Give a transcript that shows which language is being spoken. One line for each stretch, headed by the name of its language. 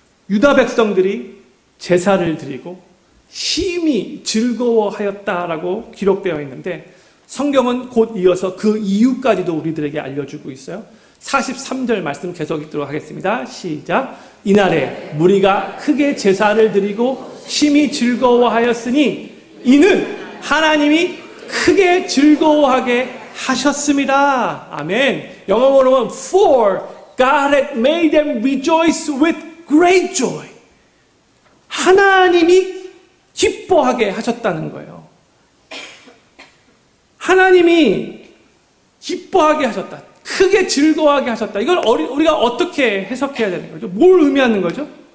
Korean: 유다 백성들이 제사를 드리고 심히 즐거워하였다라고 기록되어 있는데 성경은 곧 이어서 그 이유까지도 우리들에게 알려주고 있어요. 43절 말씀 계속 읽도록 하겠습니다. 시작! 이날에 무리가 크게 제사를 드리고 심히 즐거워하였으니 이는 하나님이 크게 즐거워하게 하셨습니다. 아멘! 영어로는
English: For God had made them rejoice with great joy.
Korean: 하나님이 기뻐하게 하셨다는 거예요. 하나님이 기뻐하게 하셨다. 크게 즐거워하게 하셨다. 이걸 우리가 어떻게 해석해야 되는 거죠? 뭘 의미하는 거죠?